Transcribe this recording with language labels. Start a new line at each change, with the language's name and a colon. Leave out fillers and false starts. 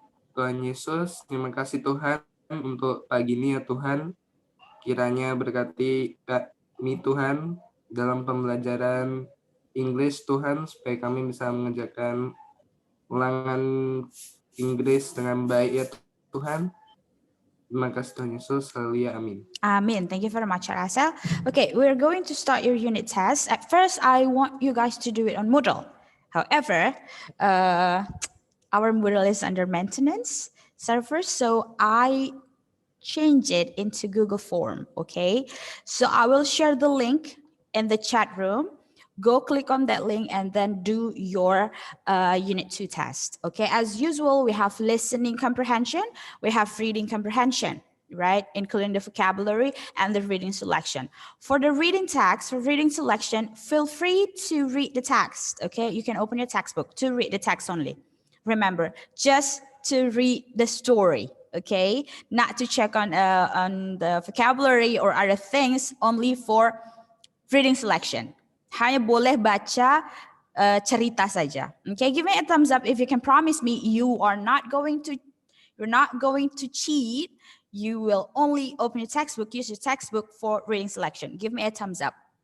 Indonesian: Tuhan Yesus, terima kasih Tuhan untuk pagi ini ya Tuhan. Kiranya berkati kami Tuhan dalam pembelajaran Inggris Tuhan, supaya kami bisa mengerjakan ulangan Inggris dengan baik ya Tuhan. Terima kasih Tuhan Yesus, haleluya, amin. Amen.
English: Thank you very much, Aracel. Okay, we're going to start your unit test. At first, I want you guys to do it on Moodle. However, our Moodle is under maintenance server, so I change it into Google Form, okay? So I will share the link in the chat room, go click on that link and then do your Unit 2 test. Okay, as usual, we have listening comprehension, we have reading comprehension, right? Including the vocabulary and the reading selection. For the reading text, for reading selection, feel free to read the text, okay? You can open your textbook to read the text only. Remember, just to read the story, okay? Not to check on the vocabulary or other things, only for reading selection.
Indonesian: Hanya boleh baca cerita saja.
English: Okay, give me a thumbs up if you can promise me you're not going to cheat. You will only open your textbook, use your textbook for reading selection. Give me a thumbs up.